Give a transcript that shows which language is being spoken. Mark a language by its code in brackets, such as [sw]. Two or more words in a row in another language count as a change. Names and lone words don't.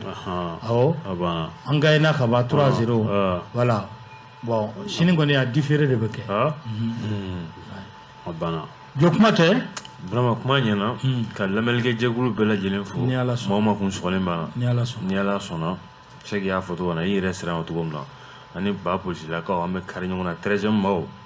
[bm] Ahan. Awɔ. A banna. An gagné ka ban trois zéro. Ɔhɔn. Voilà. Bon, sini kɔni, a différé de bɛ kɛ. Ɔn? Mhm. Mhm. A banna. Jɔ kuma tɛ? Vraiment, kuma ɲɛna. Hmm. Ka lamɛnnikɛjɛkulu bɛɛ lajɛlen fo. Ni Ala sɔnna. Maa o maa kun sɔgɔlen b'a la. Ni Ala sɔnna. Ni Ala sɔnna. [fr] Je sais que [bm] i y'a fɔ cogo min na, i yɛrɛ siran o cogo min na. Ani ba polisilakaw, an bɛ kari ɲɔgɔn na. Treizième maaw.